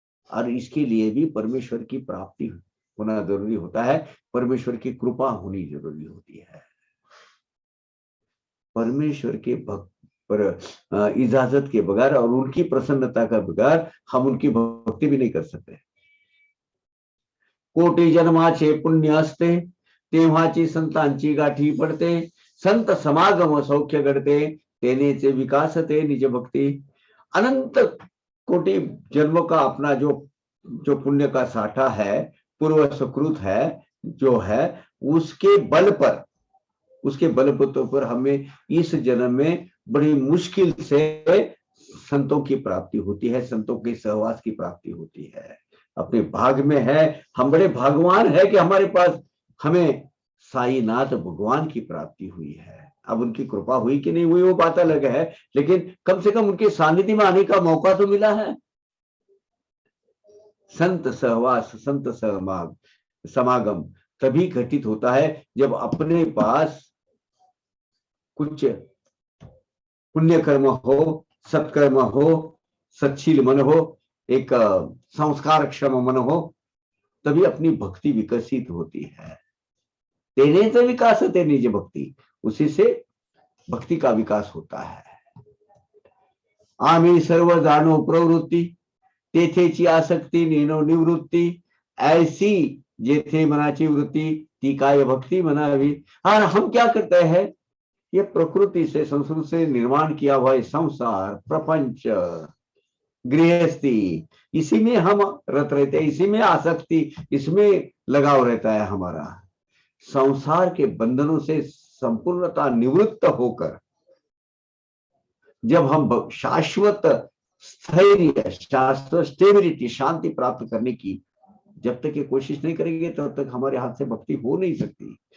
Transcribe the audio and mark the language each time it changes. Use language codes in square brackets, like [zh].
[hi] और इसके लिए भी परमेश्वर की प्राप्ति होना जरूरी होता है, परमेश्वर की कृपा होनी जरूरी होती है। परमेश्वर के भक्त पर इजाजत के बगैर और उनकी प्रसन्नता का बगैर हम उनकी भक्ति भी नहीं कर सकते। [mr] कोटी जन्माचे पुण्य असते तेव्हाची संतांची गाठी पडते, संत समागम सौख्य घडते तेनेचे विकासते निज भक्ति। [hi] अनंत कोटि जन्मों का अपना जो पुण्य का साठा है, पूर्व सुकृत है जो है, उसके बलबूतों पर हमें इस जन्म में बड़ी मुश्किल से संतों की प्राप्ति होती है, संतों के सहवास की प्राप्ति होती है। अपने भाग में है, हम बड़े भागवान है कि हमारे पास हमें साईनाथ भगवान की प्राप्ति हुई है। अब उनकी कृपा हुई कि नहीं हुई वो बात अलग है, लेकिन कम से कम उनके सानिध्य में आने का मौका तो मिला है। संत सहवास, संत समागम तभी घटित होता है जब अपने पास कुछ पुण्य कर्म हो, सत्कर्म हो, सच्शील मन हो, एक संस्कार क्षम मन हो, तभी अपनी भक्ति विकसित होती है। तेने से विकास होते निज भक्ति, उसी से भक्ति का विकास होता है। [mr] आम्ही सर्व जाणो प्रवृत्ती तेथेची आसक्ती नेनो निवृत्ती, ऐसी जेथे मनाची वृत्ती ती काय भक्ति मनावी। [hi] और हम क्या करते हैं, ये प्रकृति से संस्कृत से निर्माण किया हुआ संसार, प्रपंच, गृहस्थी, इसी में हम रत रहते हैं, इसी में आसक्ति, इसमें लगाव रहता है हमारा। संसार के बंधनों से संपूर्णता निवृत्त होकर जब हम शाश्वत स्थैर्य, शाश्वत स्टेबिलिटी, शांति प्राप्त करने की जब तक ये कोशिश नहीं करेंगे तब तक हमारे हाथ से भक्ति हो नहीं सकती।